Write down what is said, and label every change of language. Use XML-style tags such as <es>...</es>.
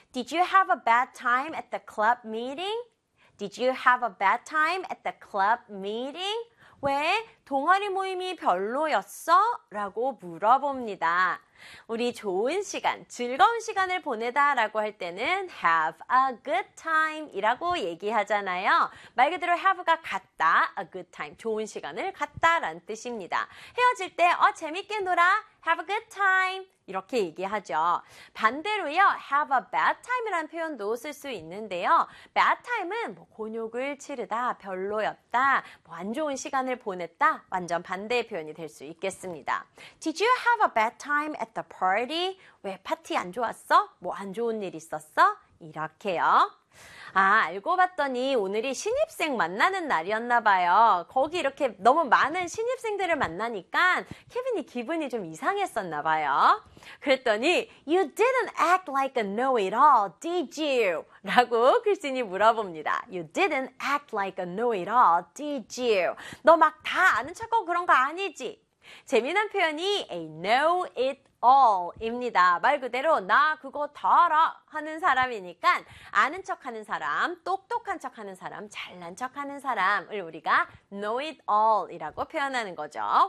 <en>Did you have a bad time at the club meeting? Did you have a bad time at the club meeting?</en> <ko>왜? 동아리 모임이 별로였어? 라고 물어봅니다. 우리 좋은 시간, 즐거운 시간을 보내다 라고 할 때는</ko> <en>have a good time</en> <ko>이라고 얘기하잖아요. 말 그대로 have가 같다, a good time, 좋은 시간을 같다 라는 뜻입니다. 헤어질 때 재밌게 놀아,</ko> <en>have a good time</en> <ko>이렇게 얘기하죠. 반대로요,</ko> <en>have a bad time</en> <ko>이라는 표현도 쓸 수 있는데요. bad time은 뭐 곤욕을 치르다, 별로였다, 뭐 안 좋은 시간을 보냈다, 완전 반대의 표현이 될 수 있겠습니다.</ko> <en>Did you have a bad time at the party?</en> <ko>왜 파티 안 좋았어? 뭐 안 좋은 일 있었어? 이렇게요. 아, 알고 봤더니 오늘이 신입생 만나는 날이었나 봐요. 거기 이렇게 너무 많은 신입생들을 만나니까 케빈이 기분이 좀 이상했었나 봐요. 그랬더니</ko> <en>You didn't act like a know-it-all, did you?</en> <ko>라고 크리스틴이 물어봅니다.</ko> <en>You didn't act like a know-it-all, did you?</en> <ko>너 막 다 아는 척하고 그런 거 아니지? 재미난 표현이 a know-it-all입니다. 말 그대로 나 그거 다 알아 하는 사람이니까 아는 척하는 사람, 똑똑한 척하는 사람, 잘난 척하는 사람을 우리가 know-it-all이라고 표현하는 거죠.</ko>